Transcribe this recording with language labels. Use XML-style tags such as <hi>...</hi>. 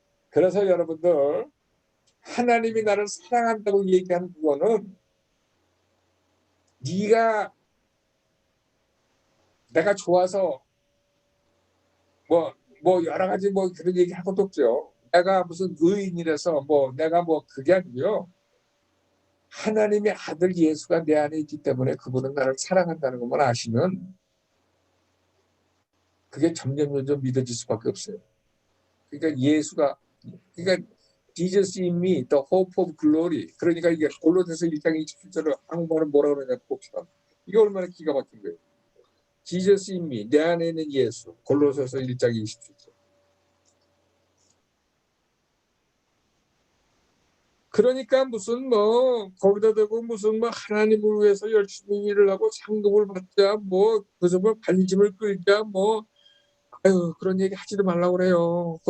<ko>그래서 여러분들 하나님이 나를 사랑한다고 얘기하는 그거는 네가 내가 좋아서 뭐 여러 가지 뭐 그런 얘기 할 것도 없죠. 내가 무슨 의인이라서 뭐 내가 뭐 그게 아니고요. 하나님의 아들 예수가 내 안에 있기 때문에 그분은 나를 사랑한다는 것만 아시면 그게 점점 믿어질 수밖에 없어요. 그러니까 예수가 그러니까</ko> <en>Jesus in me, the hope of glory.</en> <ko>그러니까 이게 골로새서 1장 27절을 한국말은 뭐라 그러냐 봅시다. 이게 얼마나 기가 막힌 거예요.</ko> <en>Jesus in me,</en> <ko>내 안에 있는 예수. 골로새서 1장 27절. 그러니까 무슨 뭐 거기다 대고 무슨 뭐 하나님을 위해서 열심히 일을 하고 상급을 받자 뭐 그래서 뭐 반짐을 끌자 뭐 아유 그런 얘기 하지도 말라고 그래요.</ko>